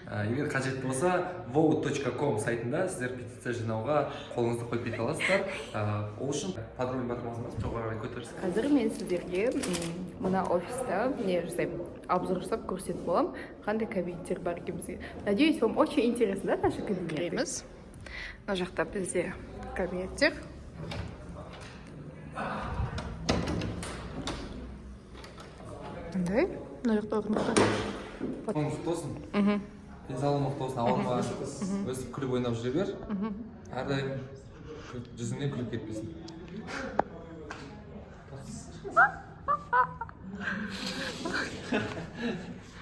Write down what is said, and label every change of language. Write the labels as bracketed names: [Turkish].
[Kazakh] Егер қажет болса, vote.com сайтында сіздер петиция жинауға қолыңызды қойып кете аласыздар. Ол үшін подробный батырмасыңыз жоғарыға көтеріңіз. Қазір мен сіздерге мына офиста не жасаймын, обзор жасап көрсетіп боламын, қандай кабинеттер бар екенімізге. [Russian] Надеюсь, вам очень интересно, да, наши кабинетты? [Kazakh] Мына жақта бізде кабинеттер. Қандай? Мына жақта орындықтар. Мықты болсын. Денсаулығың мықты болсын, ауырма, өстіп күліп ойнап жүре бер. Әрдайым жүзіңнен күліп кетпесін.